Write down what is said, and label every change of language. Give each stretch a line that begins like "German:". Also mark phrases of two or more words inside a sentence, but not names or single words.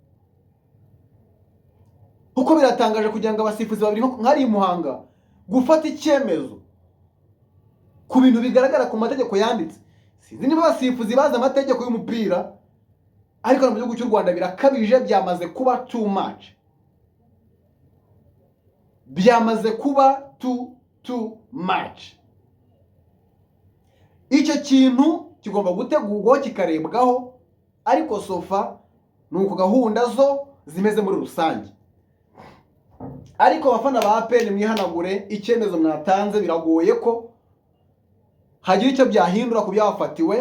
Kinyarwanda: Kuko biratangaje kugira ngo abasifuzi babiri nk'ari Muhanga gufata icyemezo ku bintu bigaragara ku mategeko yanditse. Sinzi niba abasifuzi bazi amategeko y'umupira, ariko mu gihugu cy'u Rwanda birakabije, byamaze kuba
English: too much, byamaze kuba too much.
Kinyarwanda: Icyo kintu kigomba gutegurwaho kikarebwaho, ariko sofa nuko gahunda zo zimeze muri rusange. Ariko abafana ba APR mwihanagure, icyemezo mwatanze biragoye ko hagira icyo byahindura ku byafatiwe.